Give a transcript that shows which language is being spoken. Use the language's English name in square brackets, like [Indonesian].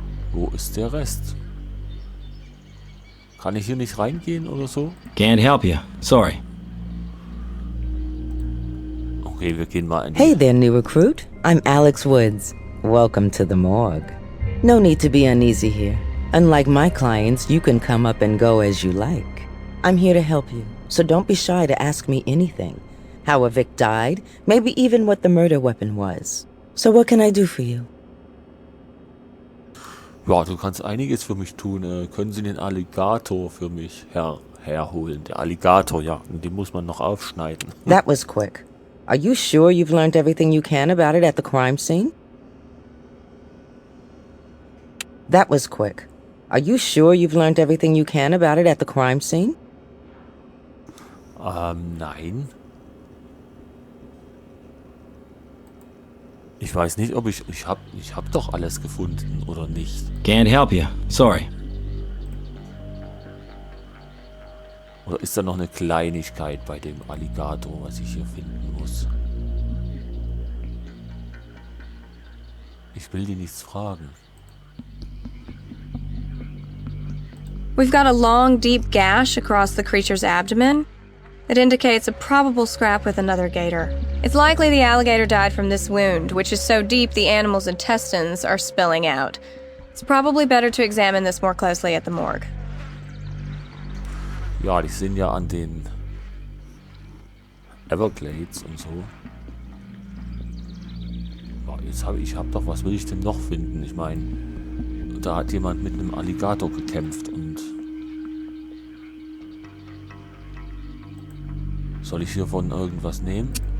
[German] Wo ist der Rest? Kann ich hier nicht reingehen oder so? [English] Can't help you. Sorry. [German] Okay, wir gehen mal in die... [English] Hey there, new recruit. I'm Alex Woods. Welcome to the morgue. No need to be uneasy here. Unlike my clients, you can come up and go as you like. I'm here to help you, so don't be shy to ask me anything. How a Vic died, maybe even what the murder weapon was. So what can I do for you? [German] Ja, du kannst einiges für mich tun. Können Sie den Alligator für mich herholen? Der Alligator, ja, den muss man noch aufschneiden. [English] That was quick. Are you sure you've learned everything you can about it at the crime scene? That was quick. Are you sure you've learned everything you can about it at the crime scene? [German] Nein. Ich weiß nicht, ob ich hab doch alles gefunden oder nicht. [English] Can't help you. Sorry. [German] Oder ist da noch eine Kleinigkeit bei dem Alligator, was ich hier finden muss? Ich will die nichts fragen. [English] We've got a long, deep gash across the creature's abdomen. It indicates a probable scrap with another gator. It's likely the alligator died from this wound, which is so deep the animal's intestines are spilling out. It's probably better to examine this more closely at the morgue. [German] Ja, die sind ja an den Everglades und so. Ja, jetzt ich hab doch, was will ich denn noch finden? Ich meine, da hat jemand mit einem Alligator gekämpft und soll ich hiervon irgendwas nehmen?